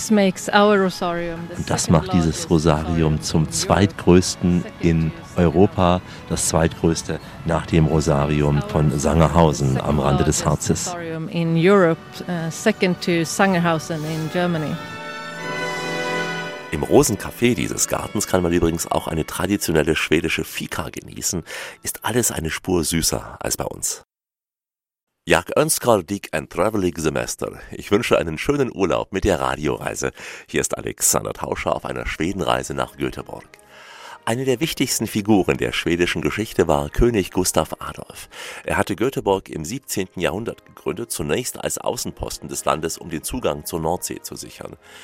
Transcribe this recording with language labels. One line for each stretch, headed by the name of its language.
German: Und das macht dieses Rosarium zum zweitgrößten in Europa, das zweitgrößte nach dem Rosarium von Sangerhausen am Rande des Harzes.
English: In Europe, second to Sangerhausen in Germany.
German: Im Rosencafé dieses Gartens kann man übrigens auch eine traditionelle schwedische Fika genießen, ist alles eine Spur süßer als bei uns.
Swedish: Jag önskar dig en travelig semester.
German: Ich wünsche einen schönen Urlaub mit der Radioreise. Hier ist Alexander Tauscher auf einer Schwedenreise nach Göteborg. Eine der wichtigsten Figuren der schwedischen Geschichte war König Gustav Adolf. Er hatte Göteborg im 17. Jahrhundert gegründet, zunächst als Außenposten des Landes, um den Zugang zur Nordsee zu sichern.